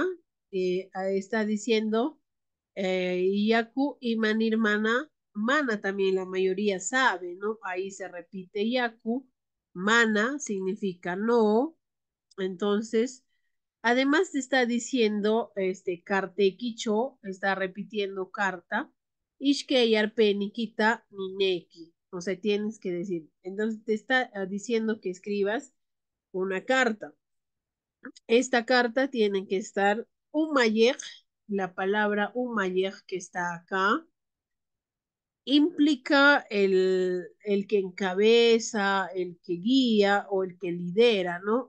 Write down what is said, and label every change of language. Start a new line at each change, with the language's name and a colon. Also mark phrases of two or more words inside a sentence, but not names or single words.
Spanish: Está diciendo
Quechua: Yaku y Manir Mana.
Spanish: Mana también la mayoría sabe, ¿no? Ahí se repite Yaku. Mana significa no. Entonces, además te está diciendo, Kartekicho, está repitiendo carta,
Quechua: Ishke yarpe nikita nineki.
Spanish: O sea, tienes que decir. Entonces te está diciendo que escribas una carta. Esta carta tiene que estar umayej, la palabra umayej que está acá, implica el que encabeza, el que guía o el que lidera, ¿no?